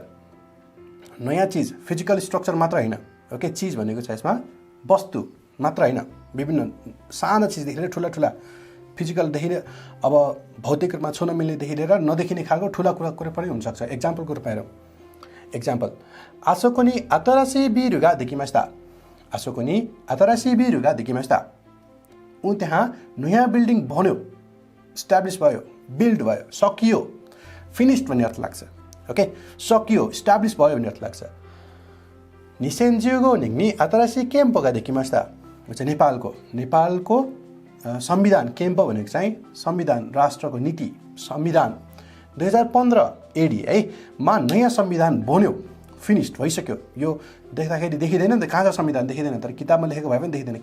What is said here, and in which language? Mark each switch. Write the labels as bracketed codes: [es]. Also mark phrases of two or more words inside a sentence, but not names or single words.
[ne] नयाँ चिज [en] physical structure [ne] मात्र होइन। ओके, चिज भनेको छ यसमा वस्तु मात्र होइन, विभिन्न साना चिजदेखि ठुला फिजिकलदेखि अब भौतिक रूपमा छुन मिल्नेदेखि लिएर नदेखिने खालको ठुला कुरा पनि हुनसक्छ। एक्जाम्पलको रूपमा हेरौँ। एक्जाम्पल, [ja] あそこに新しいビルができました。あそこに新しいビルができました。 [ne] त्यहाँ नयाँ बिल्डिङ बन्यो, इस्टाब्लिस भयो, बिल्ड भयो, सकियो, फिनिस्ड भन्ने अर्थ लाग्छ। ओके, सकियो, इस्टाब्लिस भयो भन्ने अर्थ लाग्छ। [ja] 2015 年に新しい憲法ができました。 [ne] नेपालको संविधान, केम्प भनेको चाहिँ संविधान, राष्ट्रको नीति, संविधान 2015 एडी है मा नयाँ संविधान बन्यो, फिनिस्ड भइसक्यो। यो देख्दाखेरि देखिँदैन नि त, कहाँ छ संविधान देखिँदैन, तर किताबमा लेखेको भए पनि देखिँदैन।